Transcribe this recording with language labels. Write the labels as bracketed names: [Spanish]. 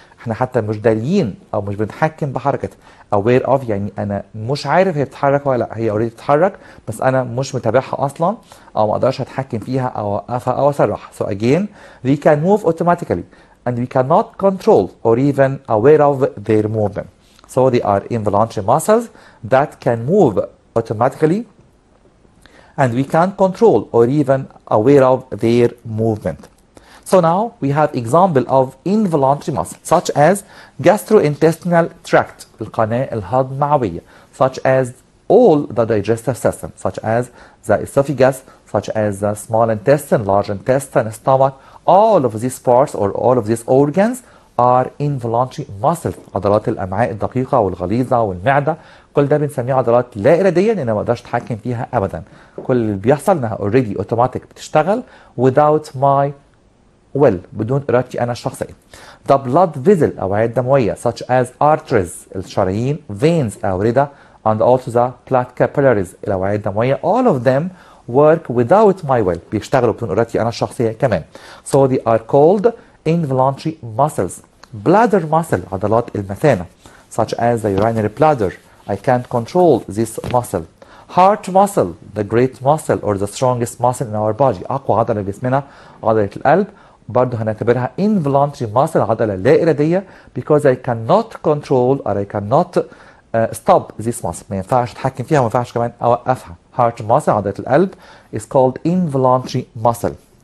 [Arabic] احنا حتى مش داريين او مش بنتحكم بحركة. [English] aware of [Arabic] يعني انا مش عارف هي بتتحرك ولا لا، هي اوريدي بتتحرك بس انا مش متابعها اصلا او ما اقدرش اتحكم فيها او اوقفها او اسرعها. [English] So again they can move automatically and we cannot control or even aware of their movement. So they are involuntary muscles that can move automatically and we can control or even aware of their movement. So now we have example of involuntary muscles such as gastrointestinal tract [Arabic] القناة الهضمعوية, [English] such as all the digestive system, such as the esophagus, such as the small intestine, large intestine, stomach. All of these parts or all of these organs are involuntary muscles. [Arabic] عضلات الأمعاء الدقيقة والغليظة والمعدة كل ده بنسميه عضلات لا إرادية لأن ما اقدرش أتحكم فيها أبدا. كل اللي بيحصل إنها [English] already automatic [Arabic] بتشتغل [English] without my will [Arabic] بدون إرادتي أنا الشخصية. [English] The blood vessel [Arabic] الأوعية الدموية [English] such as arteries [Arabic] الشرايين, [English] veins [Arabic] الأوردة [English] and also the blood capillaries الأوعية الدموية. All of them work without my will [Arabic] بيشتغلوا بدون إرادتي أنا الشخصية كمان. [English] So they are called involuntary muscles. Bladder muscle [Arabic] عضلات المثانة [English] such as the urinary bladder. I can't control this muscle. Heart muscle the great muscle or the strongest muscle in our body. [Arabic] أقوى عضلة في جسمنا عضلة القلب برضه هنعتبرها [English] involuntary muscle [Arabic] عضلة لا إرادية [English] because I cannot control or I cannot stop this muscle. [Arabic] ما ينفعش أتحكم فيها وما ينفعش كمان أوقفها. [English] Heart muscle [Arabic] عضلة القلب [English] is called involuntary muscle.